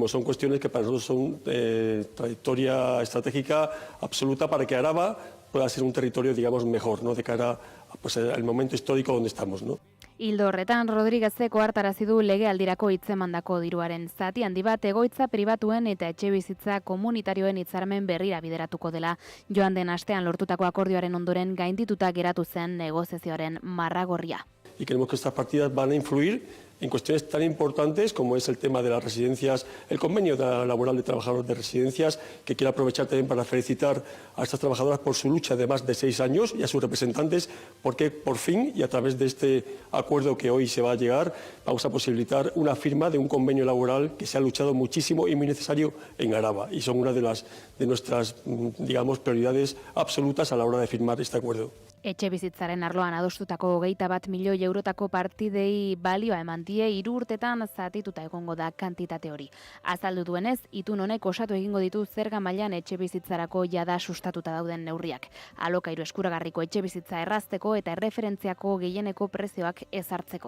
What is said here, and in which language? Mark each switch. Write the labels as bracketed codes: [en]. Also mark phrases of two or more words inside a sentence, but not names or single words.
[es] Son cuestiones que para nosotros son trayectoria estratégica absoluta para que Araba pueda ser un territorio, digamos, mejor, ¿no? De cara al momento histórico donde estamos, ¿no? [eu] Ildo horretan, Rodríguezek ohartarazi du legealdirako hitzemandako diruaren zati handi bat egoitza pribatuen eta etxebizitza komunitarioen hitzarmen berrira bideratuko dela. Joan den astean lortutako akordioaren ondoren gaindituta geratu zen negoziazioaren marragorria. [es] Y creemos que estas partidas van a influir en cuestiones tan importantes como es el tema de las residencias, el convenio laboral de trabajadores de residencias, que quiero aprovechar también para felicitar a estas trabajadoras por su lucha de más de 6 años y a sus representantes, porque por fin y a través de este acuerdo que hoy se va a llegar, vamos a posibilitar una firma de un convenio laboral que se ha luchado muchísimo y muy necesario en Araba. Y son una de nuestras, digamos, prioridades absolutas a la hora de firmar este acuerdo. [eu] Etxebizitzaren arloan adostutako 21 milioi eurotako partidei balioa eman die 3 urtetan zatituta egongo da kantitate hori. Azaldu duenez, itun honek osatu egingo ditu zerga mailan etxebizitzarako jada sustatuta dauden neurriak. Alokairu eskuragarriko etxebizitza errazteko eta erreferentziako gehieneko prezioak ezartzeko.